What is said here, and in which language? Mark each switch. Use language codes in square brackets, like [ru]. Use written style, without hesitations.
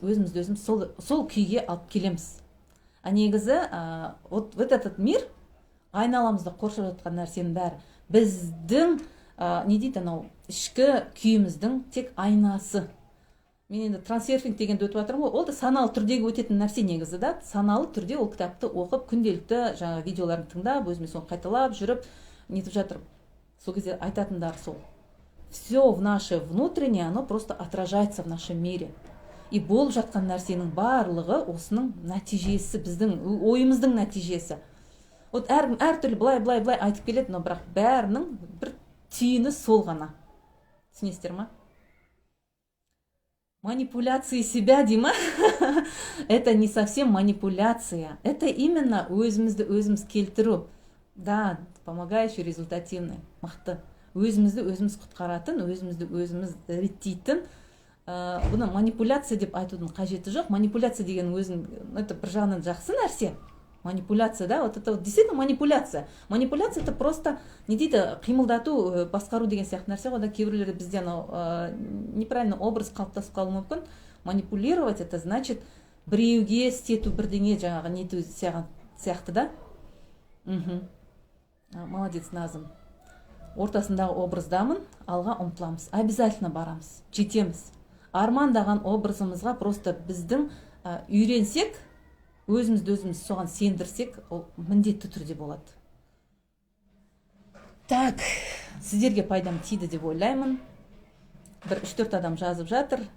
[kk] Өзімізді сол күйге алып келеміз. А негізі, [ru] вот этот мир, [kk] айналамызда қоршап жатқан нәрсенің бәрі біздің не дейді анау ішкі күйіміздің тек айнасы. Мен енді трансерфинг дегенді өтіп жатырмын ғой, ол да саналы түрдегі өтетін нәрсе негізі да. Саналы түрде ол кітапты оқып, күнделікті жаңа видеоларын тыңдап, өзіме соны қайталап жүріп, нетіп жатырмын. Сол кезде айтатындар сол. [ru] Все в наше внутреннее, оно просто отражается в нашем мире. [kk] И болып жатқан нәрсенің барлығы осының нәтижесі, біздің ойымыздың нәтижесі. Вот әртүрлі былай айтып келеді, но бірақ бәрінің бір түйіні сол ғана. Түсінесіздер ма? [ru] Манипуляции себя, Дима, это не совсем манипуляция. Это именно [kk] өзімізді өзіміз келтіру. [ru] Да, помогающий, результативный, мықты. [kk] Өзімізді өзіміз құтқаратын, өзімізді өзіміз реттейтін. Бұны манипуляция деп айтудың қажеті жоқ. Манипуляция деген өзін, это бір жағынан жақсы нәрсе. [ru] Манипуляция, да, вот это вот действительно манипуляция. [kk] Манипуляция [ru] это просто [kk] не дейді қимылдату, басқару деген сияқты нәрсе ғой да. Кейбіреулерде бізде [ru] неправильный образ [kk] қалыптасып қалуы мүмкін. [ru] Манипулировать это значит [kk] біреуге істету, бірдеңе жаңағы нету сияқты, да. Молодец, Назым. Ортасындағы образдамын, алға ұмтыламыз. Обязательно барамыз, жетеміз. Армандаған образымызға просто біздің үйренсек, өзімізді өзіміз соған сендірсек, ол міндетті түрде болады. Так, сіздерге пайдам тиді деп ойлаймын. Бір 3-4 адам жазып жатыр.